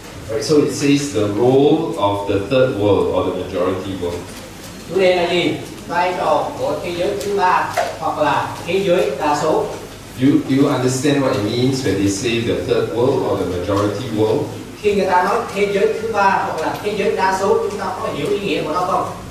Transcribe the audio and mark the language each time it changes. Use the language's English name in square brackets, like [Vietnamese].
[English] Right, so it says the role of the third world or the majority world. [Vietnamese] Chủ đề là gì? Vai trò của thế giới thứ ba hoặc là thế giới đa số. [English] Do you understand what it means when they say the third world or the majority world? [Vietnamese] Khi người ta nói thế giới thứ ba hoặc là thế giới đa số, chúng ta có hiểu ý nghĩa của nó không?